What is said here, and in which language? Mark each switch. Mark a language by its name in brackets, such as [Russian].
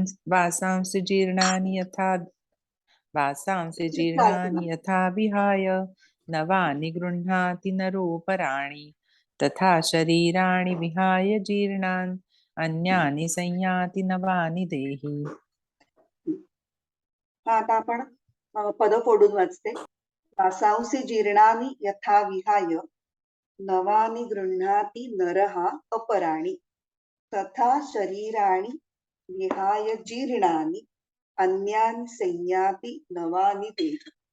[Sanskrit] वासांसि जीर्णानि यथा विहाय नवानि गृह्णाति नरोपराणि तथा शरीराणि विहाय जीर्णान् अन्यानि संयाति नवानि देहि. [Marathi] हा आता आपण पद फोडून वाचते. [Sanskrit] वासांसि जीर्णानि यथा विहाय नवानि गृह्णाति नरः अपराणि तथा शरीराणि विहाय जीर्णानि अन्यानि संयाति नवानि देहि.